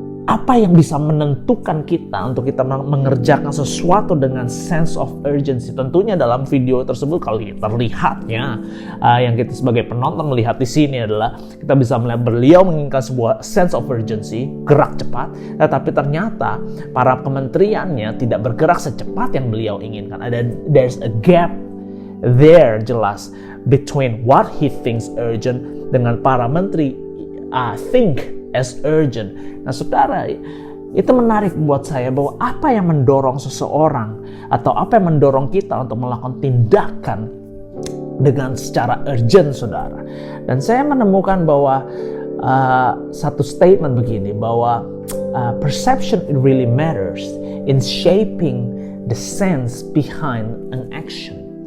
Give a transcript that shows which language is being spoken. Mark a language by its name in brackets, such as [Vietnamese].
[Indonesian] Apa yang bisa menentukan kita untuk kita mengerjakan sesuatu dengan sense of urgency? Tentunya dalam video tersebut kali terlihatnya, yang kita sebagai penonton melihat di sini adalah kita bisa melihat beliau menginginkan sebuah sense of urgency, gerak cepat, tetapi ternyata para kementeriannya tidak bergerak secepat yang beliau inginkan. [English] There's a gap there [Indonesian] jelas [English] between what he thinks urgent [Indonesian] dengan para menteri [English] think as urgent. [Indonesian] Nah Saudara, itu menarik buat saya bahwa apa yang mendorong seseorang atau apa yang mendorong kita untuk melakukan tindakan dengan secara urgent Saudara. Dan saya menemukan bahwa satu statement begini, bahwa [English] perception it really matters in shaping the sense behind an action.